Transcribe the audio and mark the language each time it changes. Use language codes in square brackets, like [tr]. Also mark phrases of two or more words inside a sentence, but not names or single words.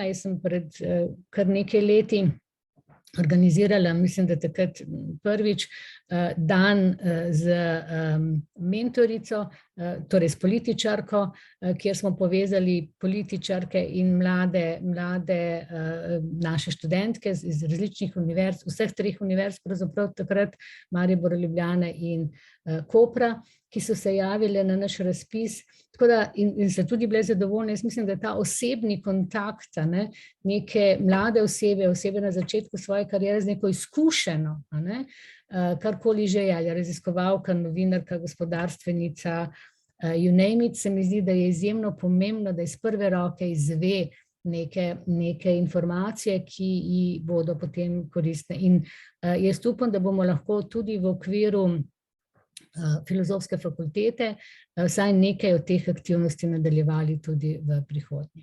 [sl] Jaz sem pred kar nekaj leti organizirala, mislim, da takrat prvič, dan z mentorico, torej s političarko, kjer smo povezali političarke in mlade naše študentke iz različnih univerz, vseh 3 univerz, pravzaprav takrat, Maribor, Ljubljane in Kopra, ki so se javile na naš razpis, tako da in so tudi bile zadovoljne. Jaz mislim, da ta osebni kontakt, neke mlade osebe na začetku svoje kariere z neko izkušeno, karkoli že je, ali raziskovalka, novinarka, gospodarstvenica, [en] you name it, [sl] se mi zdi, da je izjemno pomembno, da iz prve roke izve neke informacije, ki ji bodo potem koristne. In jaz upam, da bomo lahko tudi v okviru Filozofske fakultete vsaj nekaj od teh aktivnosti nadaljevali tudi v prihodnje.